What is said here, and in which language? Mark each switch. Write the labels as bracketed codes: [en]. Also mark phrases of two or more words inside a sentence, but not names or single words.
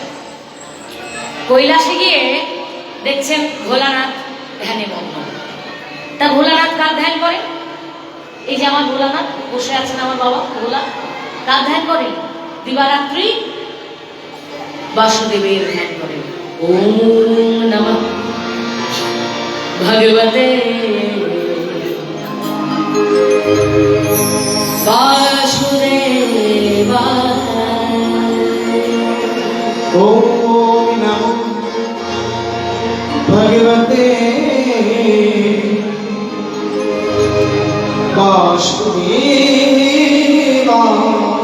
[bn] কৈলাসে গিয়ে দেখছেন ভোলানাথ ধ্যানে মগ্ন। তা ভোলানাথ কার ধ্যান করে? এই যে আমার ভোলানাথ বসে আছেন, আমার বাবা ভোলা, কার ধ্যান করে? দিবারাত্রি বাসুদেবের ধ্যান করে। [sa] ওম নমঃ ভগবতে বাসুদেবায়। ওম নমঃ ভগবতে বাসুদেবায়।